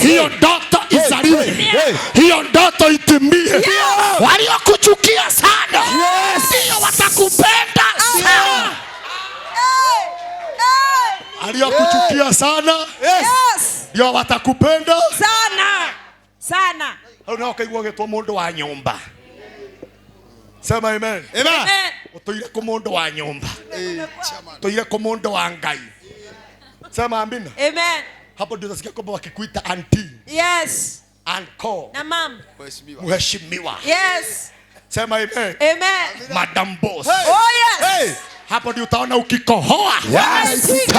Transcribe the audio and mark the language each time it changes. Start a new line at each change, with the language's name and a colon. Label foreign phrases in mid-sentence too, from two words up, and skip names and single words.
Swahili: hiyo ndoto izaliwe, hiyo ndoto itimie. Waliokuchukia sana ndio watakupenda sana. Waliokuchukia sana
English: Yes.
Swahili: ndio watakupenda Sana. Sana.
Kikuyu: unaokaigua gitwo mundu wa nyumba.
Swahili: Sema amen. Amen.
Kikuyu: Utoire ku mundu wa nyumba, utoire ku mundu wa Ngai.
Swahili: Sema amina. Amen. Hapo ndio utasikia kwamba wakikuita auntie,
English: Yes.
Swahili: uncle, Na mam. mheshimiwa.
English: Yes.
Swahili: Sema amen. Amen.
English: Madam boss. Oh yes.
Swahili: Hapo ndio utaona ukikohoa Wanaitika.